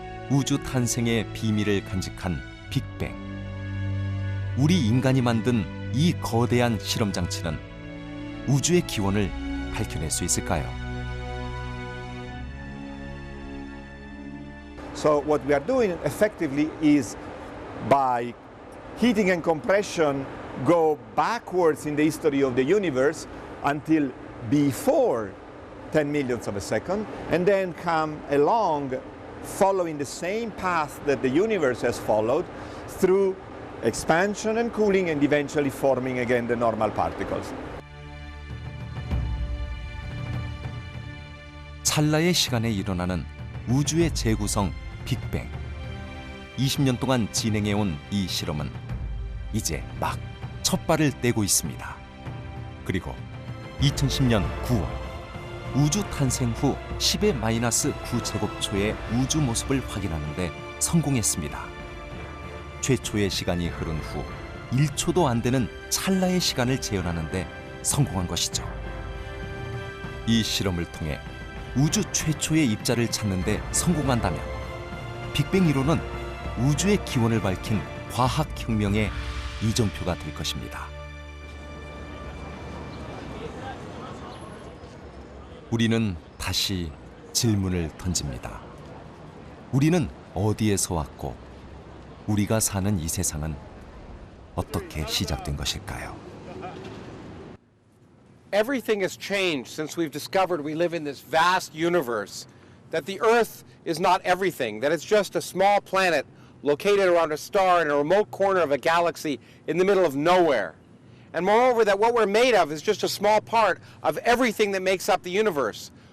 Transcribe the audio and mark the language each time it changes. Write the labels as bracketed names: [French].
[Korean] 우주 탄생의 비밀을 간직한 빅뱅. 우리 인간이 만든 이 거대한 실험 장치는 우주의 기원을 밝혀낼 수 있을까요? [English] So what we are doing effectively is by heating and compression go backwards in the history of the universe until before 10 millionths of a second and then come along following the same path that the universe has followed through expansion and cooling and eventually forming again the normal particles. [Korean] 찰나의 시간에 일어나는 우주의 재구성 빅뱅. 20년 동안 진행해온 이 실험은 이제 막 첫 발을 떼고 있습니다. 그리고 2010년 9월 우주 탄생 후 10의 마이너스 9제곱초의 우주 모습을 확인하는데 성공했습니다. 최초의 시간이 흐른 후 1초도 안 되는 찰나의 시간을 재현하는데 성공한 것이죠. 이 실험을 통해 우주 최초의 입자를 찾는 데 성공한다면 빅뱅 이론은 우주의 기원을 밝힌 과학혁명의 이정표가 될 것입니다. 우리는 다시 질문을 던집니다. 우리는 어디에서 왔고 우리가 사는 이 세상은 어떻게 시작된 것일까요? [English] Everything has changed since we've discovered we live in this vast universe, that the Earth is not everything, that it's just a small planet located around a star in a remote corner of a galaxy in the middle of nowhere. And moreover, that what we're made of is just a small part of everything that makes up the universe.